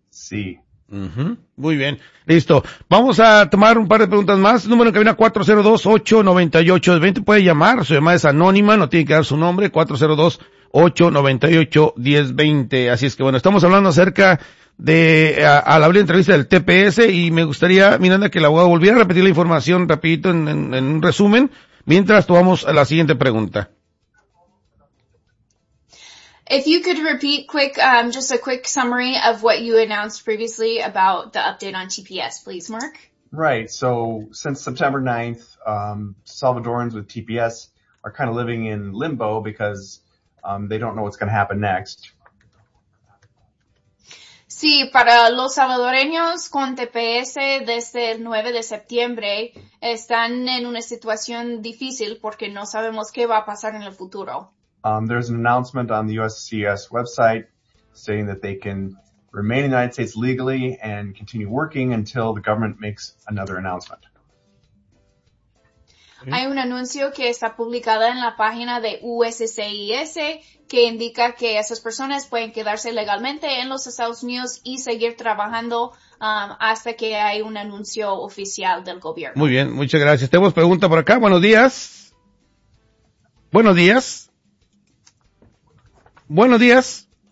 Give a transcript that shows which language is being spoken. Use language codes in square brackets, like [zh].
[es] Sí. Mm-hmm. Muy bien. Listo. Vamos a tomar un par de preguntas más. Número en cabina 402-898-20. Puede llamar. Su llamada es anónima. No tiene que dar su nombre. 402-898-1020. Así es que bueno, estamos hablando acerca de al abrir entrevista del TPS y me gustaría, Miranda, que el abogado volviera a repetir la información rapidito en un resumen mientras tomamos la siguiente pregunta. [en] If you could repeat quick, just a quick summary of what you announced previously about the update on TPS, please, Mark. Right. So since September 9th, Salvadorans with TPS are kind of living in limbo because they don't know what's going to happen next. [es] Sí, para los salvadoreños con TPS desde el 9 de septiembre están en una situación difícil porque no sabemos qué va a pasar en el futuro. [en] There's an announcement on the USCIS website saying that they can remain in the United States legally and continue working until the government makes another announcement. [es] Hay un anuncio que está publicado en la página de USCIS que indica que esas personas pueden quedarse legalmente en los Estados Unidos y seguir trabajando hasta que hay un anuncio oficial del gobierno. Muy bien, muchas gracias. Tenemos pregunta por acá. Buenos días. Buenos días. Buenos días.